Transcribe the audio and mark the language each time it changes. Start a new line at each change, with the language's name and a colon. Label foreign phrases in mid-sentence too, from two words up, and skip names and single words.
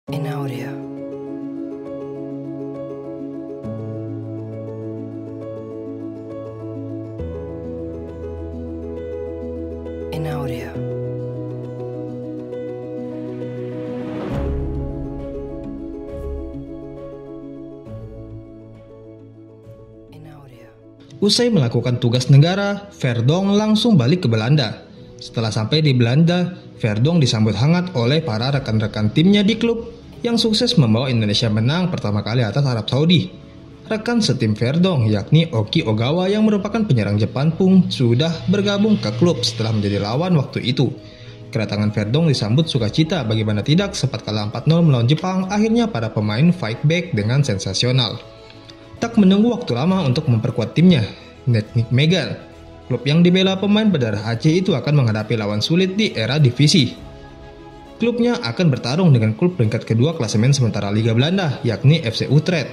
Indonesian: In audio. In audio. In audio. Usai melakukan tugas negara, Verdonk langsung balik ke Belanda. Setelah sampai di Belanda, Verdonk disambut hangat oleh para rekan-rekan timnya di klub yang sukses membawa Indonesia menang pertama kali atas Arab Saudi. Rekan setim Verdonk yakni Oki Ogawa yang merupakan penyerang Jepang pun sudah bergabung ke klub setelah menjadi lawan waktu itu. Kedatangan Verdonk disambut sukacita, bagaimana tidak, sempat kalah 4-0 melawan Jepang, akhirnya para pemain
English: fight back
Indonesian: dengan sensasional. Tak menunggu waktu lama untuk memperkuat timnya, Nick Megan, klub yang dibela pemain berdarah Aceh itu akan menghadapi lawan sulit di era divisi. Klubnya akan bertarung dengan klub peringkat kedua klasemen sementara Liga Belanda, yakni FC Utrecht.